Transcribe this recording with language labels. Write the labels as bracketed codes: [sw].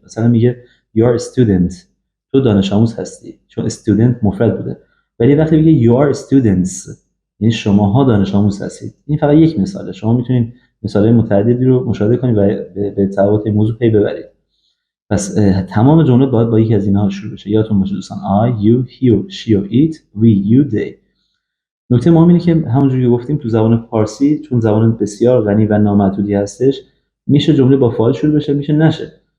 [fa] مثلا میگه [en] you are a student، [fa] تو دانش آموز هستی، چون student مفرد بوده. ولی وقتی میگه [en] you are students، [fa] یعنی شماها دانش آموز هستید. این فقط یک مثاله، شما میتونید مثالهای متعددی رو مشاهده کنید و به تفاوت موضوع پی ببرید. پس تمام جمله باید با یکی از اینها شروع بشه. یادتون باشه دوستان: I، you، he، she و it، we، you، they. نکته مهم اینه که همونجوری که گفتیم تو زبان فارسی، چون زبان بسیار غنی و نامحدودی هستش، میشه جمله با فاعل شروع بشه، میشه نشه.